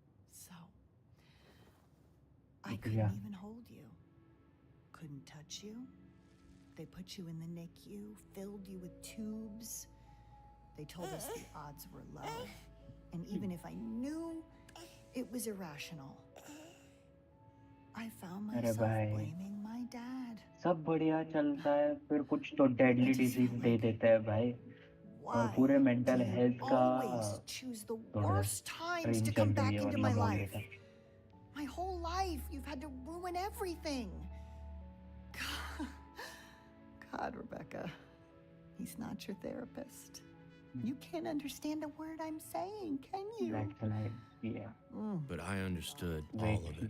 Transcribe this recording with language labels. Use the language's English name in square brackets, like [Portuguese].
[English] So, I couldn't even hold you. Couldn't touch you. They put you in the NICU, filled you with tubes. They told us the odds were low. And even if I knew, it was irrational. I found myself blaming my dad. [Hindi] सब बढ़िया चलता है फिर कुछ तो deadly disease दे देता है भाई और पूरे मेंटल हेल्थ का ट्रेन चल रही है मतलब बोलिए तो [English] My whole life, you've had to ruin everything. God, Rebecca, he's not your therapist. You can't understand a word I'm saying, can you? That's right, yeah. But I understood all of it.